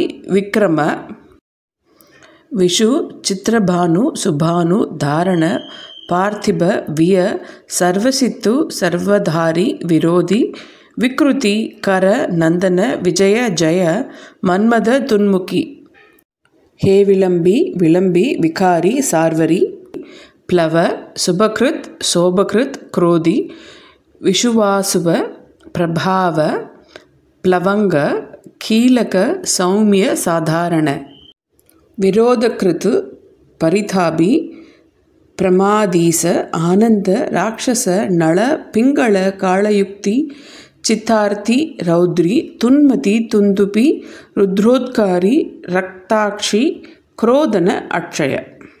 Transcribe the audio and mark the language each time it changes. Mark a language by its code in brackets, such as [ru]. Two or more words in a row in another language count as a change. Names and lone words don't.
[sa] விக்ரம, விஷு, சித்திரபானு, சுபானு, தாரண, பார்த்திப, விய, சர்வசித்து, சர்வதாரி, விரோதி, விக்ருதி, கர, நந்தன, விஜய, ஜய, மன்மத, துன்முகி, ஹே விளம்பி, விளம்பி, விகாரி, சார்வரி, प्लव, सुभकृत, शोभकृत, क्रोधी, विषुवासुव, प्रभाव, प्लवंग, कीलक, सौम्य, साधारण, विरोधकृत, परितापी, प्रमादीस, आनंद, राक्षस, नल, पिंगल, कालयुक्ति, चित्तार्थी, रौद्री, तुन्मति, तुंदुपी, रुद्रोत्कारी, रक्ताक्षी, क्रोधन, अक्षय.